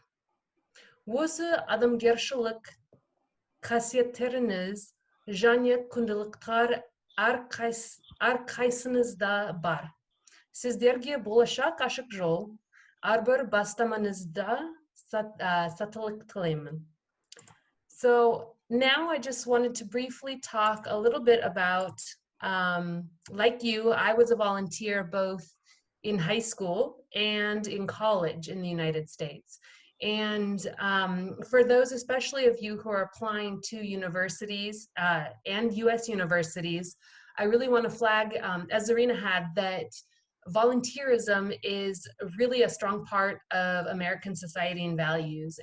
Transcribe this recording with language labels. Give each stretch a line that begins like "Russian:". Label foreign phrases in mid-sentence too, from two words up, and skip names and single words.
Kazakh: Осы адамгершілік қасиеттеріңіз және құндылықтар әрқайсыңызда бар. Сіздерге болашақ ашық жол, әрбір бастамаңызда сәттілік тілеймін.
English: So now I just wanted to briefly talk a little bit about, like you, I was a volunteer both in high school and in college in the United States. And for those, especially of you who are applying to universities and US universities, I really want to flag, as Zarina had, that volunteerism is really a strong part of American society and values.